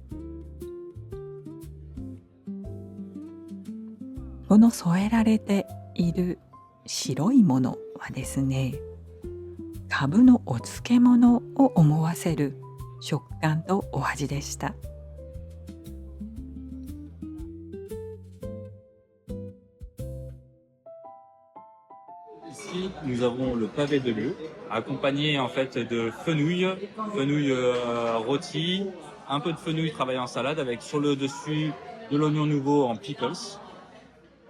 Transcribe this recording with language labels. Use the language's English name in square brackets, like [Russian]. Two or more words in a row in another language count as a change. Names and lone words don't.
[Japanese] この添えられている白いものはですね、カブのお漬物を思わせる食感とお味でした。 [French] Ici, nous avons le pavé de lieu, accompagné en fait de fenouil rôti, un peu de fenouil travaillé en salade avec sur le dessus de l'oignon nouveau en pickles.